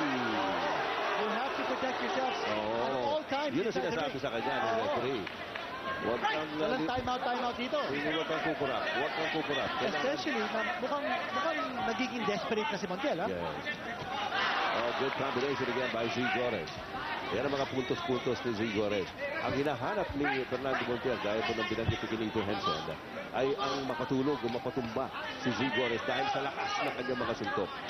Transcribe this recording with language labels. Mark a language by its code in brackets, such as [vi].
[en] You have to protect yourself at all times. [tl] Yun ang sinasabi sa kanya ng referee. Walang time-out dito. Huwag kang kukurap. Especially, mukhang nagiging desperate na si Montiel, ha? [en] Yes. Good combination again by Zigores. [tl] Yan ang mga puntos-puntos ni Zigores. Ang hinahanap ni Fernando Montiel, gaya po ng binanggit ni Kinito Henson, ay ang makatulog o mapatumba si Zigores dahil sa lakas ng kanyang mga suntok.